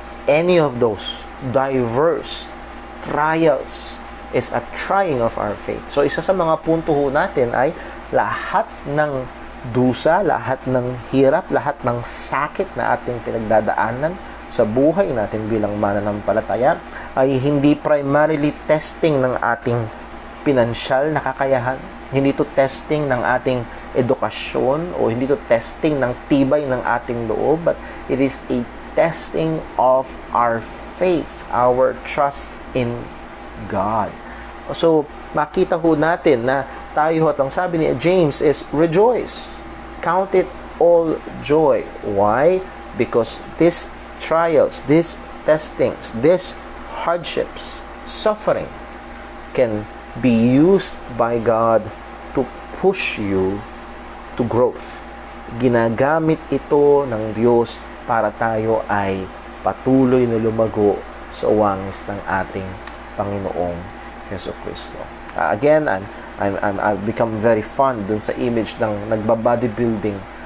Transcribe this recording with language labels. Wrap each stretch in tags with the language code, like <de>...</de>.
<en>Any of those diverse trials is a trying of our faith.</en> <tl>So, isa sa mga punto ho natin ay lahat ng dusa, lahat ng hirap, lahat ng sakit na ating pinagdadaanan sa buhay natin bilang mananampalataya ay hindi primarily testing ng ating pinansyal na kakayahan, hindi to testing ng ating edukasyon o hindi to testing ng tibay ng ating loob,</tl> <en>but it is a testing of our faith, our trust in God.</en> <tl>So, makita ho natin na tayo at ang sabi ni James is rejoice.</tl> <en>Count it all joy. Why? Because these trials, these testings, these hardships, suffering can be used by God to push you to growth.</en> <tl>Ginagamit ito ng Diyos para tayo ay patuloy na lumago sa wangis ng ating Panginoong Jesucristo.</tl> <en>Again, I've become very fond</en> <tl>dun sa image ng nagba-bodybuilding.</tl>